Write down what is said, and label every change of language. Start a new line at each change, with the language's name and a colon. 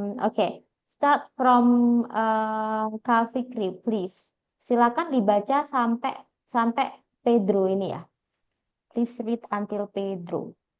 English: Okay. Start from Kak Fikri, please.
Indonesian: Silakan dibaca sampai Pedro ini ya.
English: Please read until Pedro.